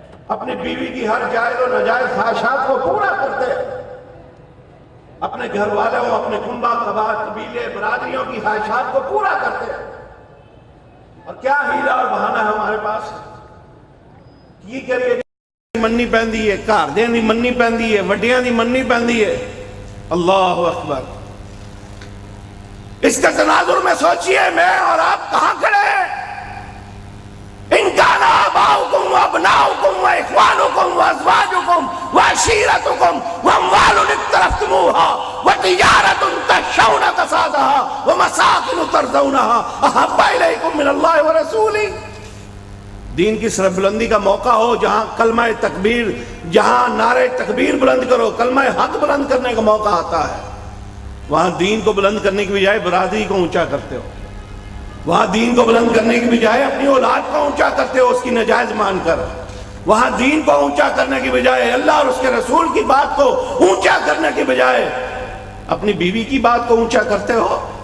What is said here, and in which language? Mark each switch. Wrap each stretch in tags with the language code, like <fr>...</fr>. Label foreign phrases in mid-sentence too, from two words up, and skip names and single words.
<ur>اپنی بیوی کی ہر جائز و ناجائز خواہشات کو پورا کرتے، اپنے گھر والوں، اپنے کنبہ قبیلے برادریوں کی خواہشات کو پورا کرتے، اور کیا ہیلا اور بہانہ ہے ہمارے پاس؟</ur> <pa>یہ کریے مننی پہندی ہے، گھر دیاں دی مننی پہندی ہے، وڈیاں دی مننی پہندی ہے۔</pa> <ar>اللہ اکبر۔</ar> <ur>اس کے تناظر میں سوچئے میں اور آپ کہاں کھڑے ہیں؟</ur> <ar>ان کان آباؤکم وابناؤکم واخوانکم وازواجکم وعشیرتکم واموال اقترفتموها وتجارۃ تخشون کسادها ومساکن ترضونها احب الیکم من اللہ ورسولہ۔</ar> <ur>دین کی سربلندی کا موقع ہو، جہاں کلمہ تکبیر، جہاں نعرہ تکبیر بلند کرو، کلمہ حق بلند کرنے کا موقع آتا ہے، وہاں دین کو بلند کرنے کی بجائے برادری کو اونچا کرتے ہو، وہاں دین کو بلند کرنے کی بجائے اپنی اولاد کو اونچا کرتے ہو اس کی نجائز مان کر، وہاں دین کو اونچا کرنے کی بجائے، اللہ اور اس کے رسول کی بات کو اونچا کرنے کی بجائے اپنی بیوی کی بات کو اونچا کرتے ہو۔</ur>